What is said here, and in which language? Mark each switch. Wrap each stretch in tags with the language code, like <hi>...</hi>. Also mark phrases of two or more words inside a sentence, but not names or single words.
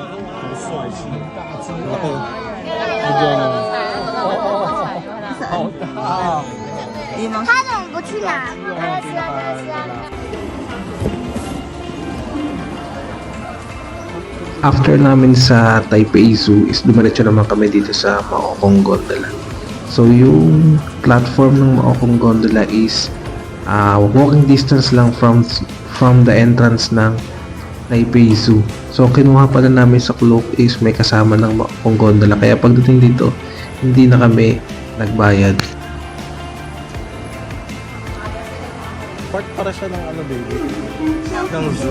<tl>Laki. Medyo ano.</tl> <zh>他怎么不去拿？他</zh> <tl>After namin sa Taipei Zoo is dumiretso naman kami dito sa Maokong Gondola. So yung platform ng Maokong Gondola is</tl> <en>walking distance</en> <tl>lang from the entrance ng Taipei Zoo. So kinuha pala namin sa Klook is may kasama ng Maokong Gondola. Kaya pagdating dito, hindi na kami nagbayad. Part para siya ng ano baby? Ng zoo.</tl>